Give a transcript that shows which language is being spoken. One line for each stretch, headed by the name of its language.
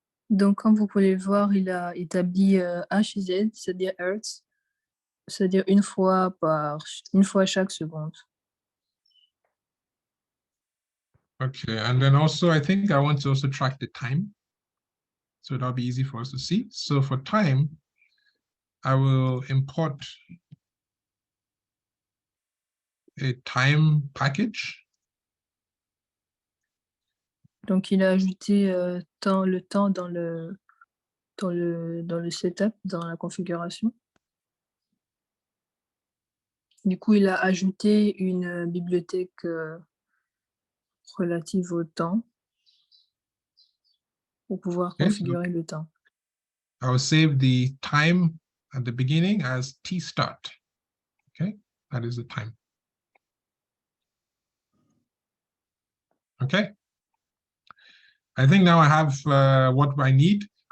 French: donc, comme vous pouvez voir, il a établi HZ, c'est-à-dire Hertz, c'est-à-dire une fois chaque seconde.
English: Okay, and then also I think I want to also track the time. So that'll be easy for us to see. So for time, I will import a time package.
French: Donc, il a ajouté le temps dans le setup, dans la configuration. Du coup, il a ajouté une bibliothèque relative au temps pour pouvoir configurer le temps.
English: I will save the time at the beginning as t start. Okay, that is the time. Okay. I think now I have what I need.